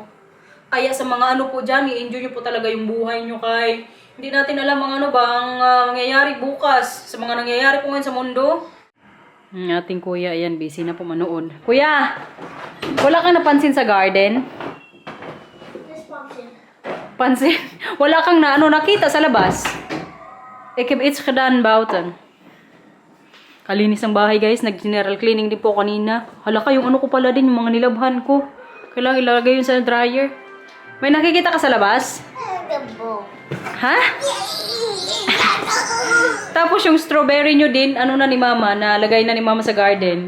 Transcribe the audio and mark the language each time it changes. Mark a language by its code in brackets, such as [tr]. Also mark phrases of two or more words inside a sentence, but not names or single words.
[tl] Kaya sa mga ano po dyan, i-enjoy nyo po talaga yung buhay nyo kay hindi natin alam ang ano ba, ang mangyayari bukas sa mga nangyayari po ngayon sa mundo. Ang ating kuya, ayan, busy na po manood. Kuya, wala kang napansin sa garden? [en] This function. [tl] Pansin? Wala kang na, nakita sa labas? [nl] Ik heb iets gedaan buiten. [tl] Kalinis ang bahay guys, nag- [en] general cleaning [tl] din po kanina. Hala ka, yung ano ko pala din, yung mga nilabhan ko. Kailangan ilagay yun sa dryer. May nakikita ka sa labas? [en] The bowl. [tl] Ha? Tapos yung strawberry nyo din, ano na ni mama, nalagay na ni mama sa garden.